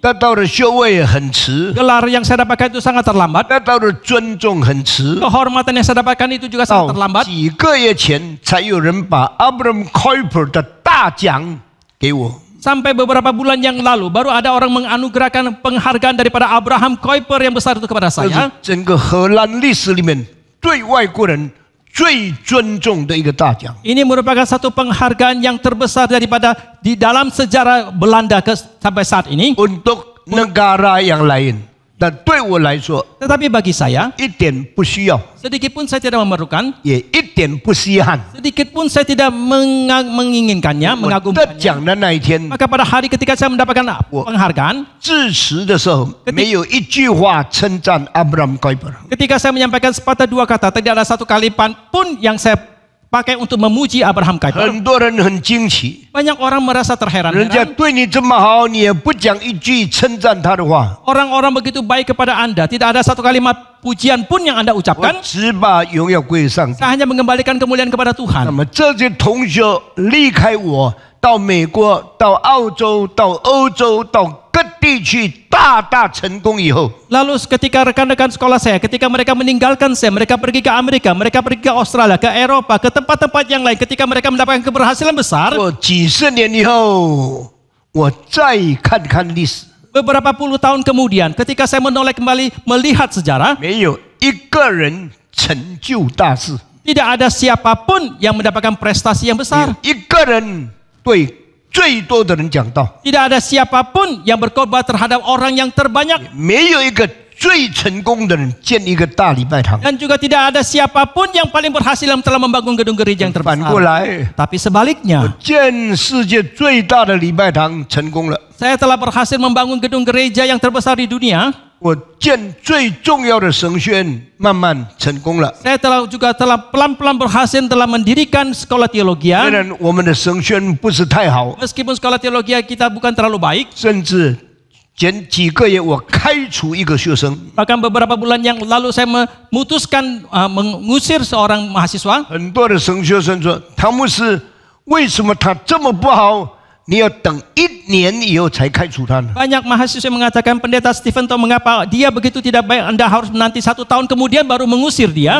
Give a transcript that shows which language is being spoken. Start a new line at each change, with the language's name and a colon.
Chinese: 得到的学位也很迟，
Indonesian: gelar yang saya dapatkan itu sangat terlambat.
Chinese: 得到的尊重很迟。
Indonesian: Kehormatan yang saya dapatkan itu juga
Chinese: 到
Indonesian: sangat terlambat.
Chinese: 几个月前才有人把 Abraham Kuyper 的大奖给我。
Indonesian: Sampai beberapa bulan yang lalu, baru ada orang menganugerahkan penghargaan daripada Abraham Kuyper yang besar itu kepada
Chinese: 这是
Indonesian: saya.
Chinese: 整个荷兰历史里面对外国人最尊重的一个大奖。
Indonesian: Ini merupakan satu penghargaan yang terbesar daripada di dalam sejarah Belanda sampai saat ini. Untuk negara yang lain，
Chinese: 但对我来说
Indonesian: Tetapi bagi saya,
Chinese: 一点不需要，
Indonesian: sedikit pun saya tidak memerlukan,
Chinese: 也一点不稀罕。
Indonesian: sedikit pun saya tidak menginginkannya,
Chinese: 我得
Indonesian: mengagumkannya.
Chinese: 奖的那一天，
Indonesian: Maka pada hari ketika saya mendapatkan penghargaan,
Chinese: 致辞的时候没有一句话称赞 Abraham Kuyper。
Indonesian: ketika saya menyampaikan sepatah dua kata, tidak ada satu kalimat pun yang saya pakai untuk memuji Abraham Kuyper.
Chinese: 很多人很惊奇，
Indonesian: Banyak orang merasa
Chinese: 人家
Indonesian: terheran-heran.
Chinese: 对你这么好，你也不讲一句称赞他的话。
Indonesian: Orang-orang begitu baik kepada Anda, tidak ada satu kalimat pujian pun yang Anda
Chinese: 我
Indonesian: ucapkan.
Chinese: 只把荣耀归上帝。
Indonesian: Saya hanya mengembalikan kemuliaan kepada
Chinese: 那
Indonesian: Tuhan.
Chinese: 么这些同学离开我，到美国、到澳洲、到欧洲、到各地区大大成功以后，
Indonesian: Lalu ketika rekan-rekan sekolah saya, ketika mereka meninggalkan saya, mereka pergi ke Amerika, mereka pergi ke Australia, ke Eropa, ke tempat-tempat yang lain. Ketika mereka mendapatkan keberhasilan besar,
Chinese: 我几十年以后，我再看看历史，
Indonesian: beberapa puluh tahun kemudian, ketika saya menoleh kembali melihat sejarah,
Chinese: 没有一个人成就大事，
Indonesian: tidak ada siapapun yang mendapatkan prestasi yang
Chinese: 没有
Indonesian: besar.
Chinese: 一个人对最多的人讲道，
Indonesian: Tidak ada siapapun yang berkorban terhadap orang yang terbanyak.
Chinese: 没有一个最成功的人建一个大礼拜堂。
Indonesian: Dan juga tidak ada siapapun yang paling berhasil yang telah membangun gedung gereja yang
Chinese: 反过
Indonesian: terbesar.
Chinese: 来，
Indonesian: Tapi sebaliknya,
Chinese: 建世界最大的礼拜堂成功了。
Indonesian: saya telah berhasil membangun gedung gereja yang terbesar di dunia.
Chinese: 我建最重要的神学院慢慢成功了。
Indonesian: Saya juga telah pelan-pelan berhasil telah mendirikan sekolah
Chinese: 虽
Indonesian: teologi.
Chinese: 然我们的神学院不是太好，
Indonesian: Meskipun sekolah teologi kita bukan terlalu baik,
Chinese: 甚至前几个月我开除一个学生，
Indonesian: bahkan beberapa bulan yang lalu saya memutuskan mengusir seorang mahasiswa.
Chinese: 很多的神学生说：“唐牧师，为什么他这么不好？你要等1年以后才开除他呢？”
Indonesian: Banyak mahasiswa mengatakan, pendeta Stephen tahu mengapa dia begitu tidak baik, Anda harus menanti 1 tahun kemudian baru mengusir dia.